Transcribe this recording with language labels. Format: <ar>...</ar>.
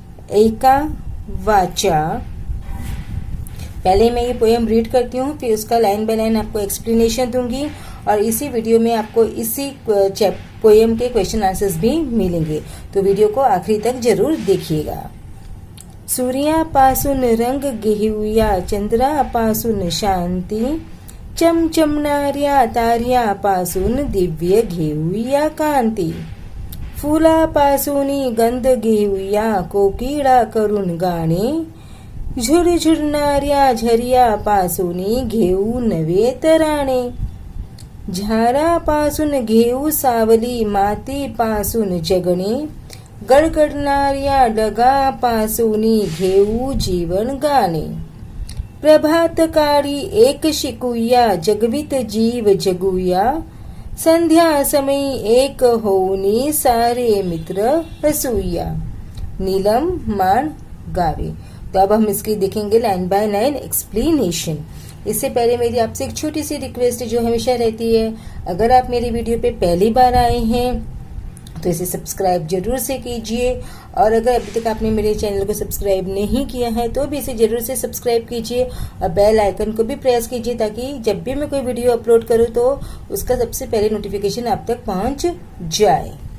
<mr>एका वाचा।</mr> <hi>पहले मैं ये पोयम रीड करती हूँ, फिर उसका लाइन बाय लाइन आपको एक्सप्लेनेशन दूंगी और इसी वीडियो में आपको इसी पोयम के क्वेश्चन आंसर्स भी मिलेंगे। तो वीडियो को आखिरी तक जरूर देखिएगा।</hi> <mr>सूर्यापासून रंग घेऊया, चंद्रापासून शांती, चमचमणाऱ्या ताऱ्यापासून दिव्य घेऊया कांती, फुलापासून गंध घेऊया, कोकिळा करून गाणे, झुरझुरणाऱ्या झरियापासून घेऊ नवे तराणे, झाडापासून घेऊ सावली, मातीपासून जगणे, गडगडणाऱ्या ढगापासून घेऊ जीवन गाणे, प्रभातकाळी एक शिकूया, जगवित जीव जगूया, संध्या समयी एक होऊनी सारे मित्र हसूया। नीलम मान गावे।</mr> <hi>तो अब हम इसकी देखेंगे लाइन बाय लाइन एक्सप्लेनेशन। इससे पहले मेरी आपसे एक छोटी सी रिक्वेस्ट है जो हमेशा रहती है, अगर आप मेरी वीडियो पे पहली बार आए हैं तो इसे सब्सक्राइब जरूर से कीजिए, और अगर अभी तक आपने मेरे चैनल को सब्सक्राइब नहीं किया है तो भी इसे जरूर से सब्सक्राइब कीजिए और बेल आइकन को भी प्रेस कीजिए, ताकि जब भी मैं कोई वीडियो अपलोड करूं तो उसका सबसे पहले नोटिफिकेशन आप तक पहुंच जाए।</hi>